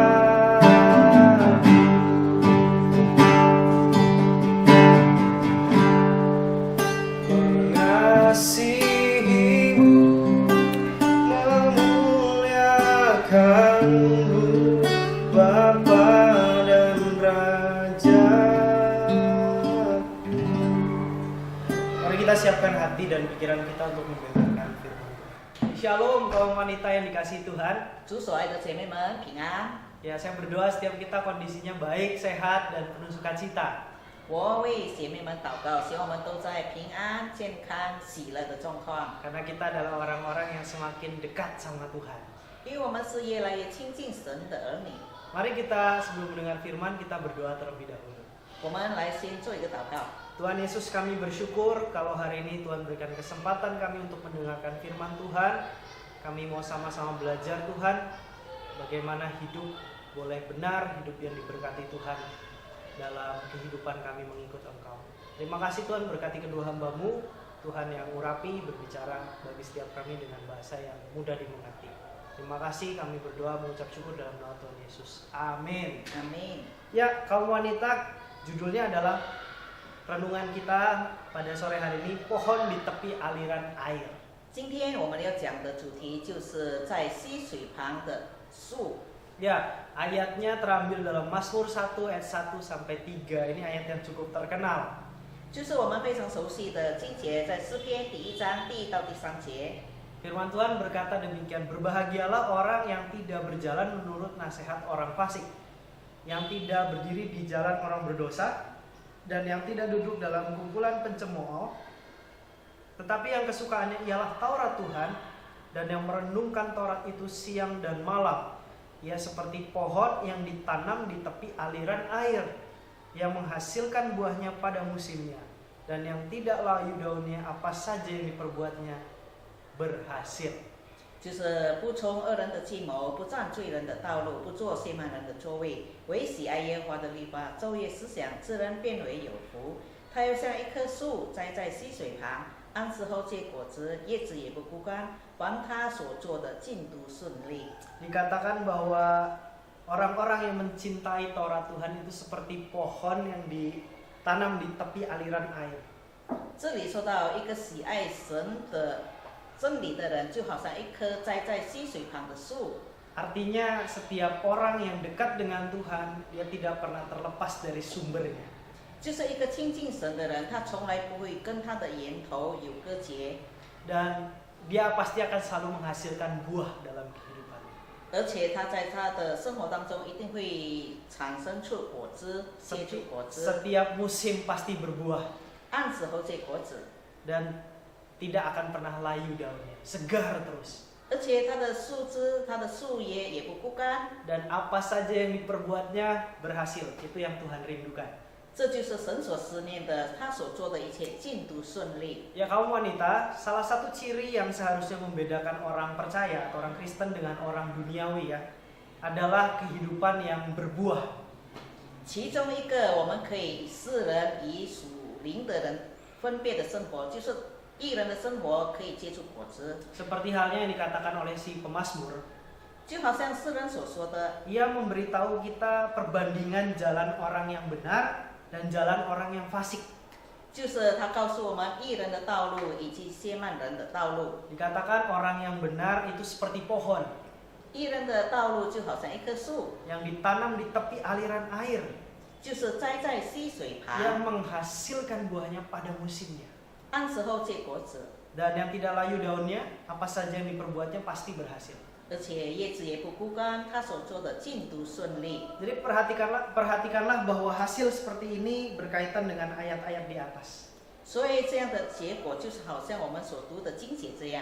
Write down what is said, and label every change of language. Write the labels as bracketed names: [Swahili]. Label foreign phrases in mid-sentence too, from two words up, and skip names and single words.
[Indonesian] Mengasihimu, memuliakanmu, Bapa dan Raja. Mari kita siapkan hati dan pikiran kita untuk mendengarkan firman Tuhan. Shalom kaum wanita yang dikasihi Tuhan. [Chinese] 主所爱的姐妹们平安。 [Indonesian] Ya, saya berdoa setiap kita kondisinya baik, sehat, dan penuh sukacita. [Chinese] 我为姐妹们祷告，希望我们都在平安、健康、喜乐的状况， [Indonesian] Karena kita adalah orang-orang yang semakin dekat sama Tuhan. [Chinese] 因为我们是越来越亲近神的儿女。 [Indonesian] Mari kita sebelum mendengar firman kita berdoa terlebih dahulu. [Chinese] 我们来先做一个祷告。 [Indonesian] Tuhan Yesus, kami bersyukur kalau hari ini Tuhan berikan kesempatan kami untuk mendengarkan firman Tuhan. Kami mau sama-sama belajar Tuhan, bagaimana hidup boleh benar, hidup yang diberkati Tuhan dalam kehidupan kami mengikut Engkau. Terima kasih Tuhan, berkati kedua hamba-Mu, Tuhan yang urapi, berbicara bagi setiap kami dengan bahasa yang mudah dimengerti. Terima kasih, kami berdoa mengucap syukur dalam nama Tuhan Yesus. Amin. Amin。 Ya, kaum wanita, judulnya adalah renungan kita pada sore hari ini, pohon di tepi aliran air. [Chinese] 今天我们要讲的主题就是在溪水旁的树。 [Indonesian] Ya, ayatnya terambil dalam Mazmur 1 ayat 1 sampai 3. Ini ayat yang cukup terkenal. [Chinese] 就是我们非常熟悉的经节，在诗篇第1章第1到第3节。 [Indonesian] Firman Tuhan berkata demikian, berbahagialah orang yang tidak berjalan menurut nasihat orang fasik, yang tidak berdiri di jalan orang berdosa, dan yang tidak duduk dalam kumpulan pencemooh, tetapi yang kesukaannya ialah Taurat Tuhan, dan yang merenungkan Taurat itu siang dan malam. Ia seperti pohon yang ditanam di tepi aliran air, yang menghasilkan buahnya pada musimnya, dan yang tidak layu daunnya, apa saja yang diperbuatnya berhasil. [Chinese] 就是不从恶人的计谋，不占罪人的道路，不做亵慢人的座位，唯喜爱耶和华的律法，昼夜思想，自然变为有福。他又像一棵树栽在溪水旁，按时候结果子，叶子也不枯干，凡他所做的尽都顺利。 [Indonesian] Dikatakan bahwa orang-orang yang mencintai Taurat Tuhan itu seperti pohon yang ditanam di tepi aliran air. [Chinese] 这里说到一个喜爱神的真理的人，就好像一棵栽在溪水旁的树。 [Indonesian] Artinya setiap orang yang dekat dengan Tuhan, dia tidak pernah terlepas dari sumbernya. [Chinese] 就是一个亲近神的人，他从来不会跟他的源头有割节， [Indonesian] Dan dia pasti akan selalu menghasilkan buah dalam kehidupannya. [Chinese] 而且他在他的生活当中一定会产生出果子，结出果子， [Indonesian] Setiap musim pasti berbuah [Chinese] 按时候结果子， [Indonesian] dan tidak akan pernah layu daunnya, segar terus. [Chinese] 而且它的树枝、它的树叶也不枯干， [Indonesian] Dan apa saja yang diperbuatnya berhasil. Itu yang Tuhan rindukan. [Chinese] 这就是神所思念的，他所做的一切尽都顺利。 [Indonesian] Ya kaum wanita, salah satu ciri yang seharusnya membedakan orang percaya atau orang Kristen dengan orang duniawi ya, adalah kehidupan yang berbuah. [Chinese] 其中一个我们可以世人与属灵的人分别的生活，就是艺人的生活可以结出果子， [Indonesian] Seperti halnya yang dikatakan oleh si pemazmur, [Chinese] 就好像世人所说的， [Indonesian] ia memberitahu kita perbandingan jalan orang yang benar dan jalan orang yang fasik. [Chinese] 就是他告诉我们艺人的道路以及亵慢人的道路。 [Indonesian] Dikatakan orang yang benar itu seperti pohon [Chinese] 艺人的道路就好像一棵树， [Indonesian] yang ditanam di tepi aliran air, [Chinese] 就是栽在溪水 [Indonesian] yang [Chinese] 旁， [Indonesian] menghasilkan buahnya pada musimnya. [Chinese] 按时候结果子， [Indonesian] Dan yang tidak layu daunnya, apa saja yang diperbuatnya pasti berhasil. [Chinese] 而且叶子也不枯干，他所做的尽都顺利。 [Indonesian] Jadi perhatikanlah bahwa hasil seperti ini berkaitan dengan ayat-ayat di atas. [Chinese] 所以这样的结果就是好像我们所读的经节这样，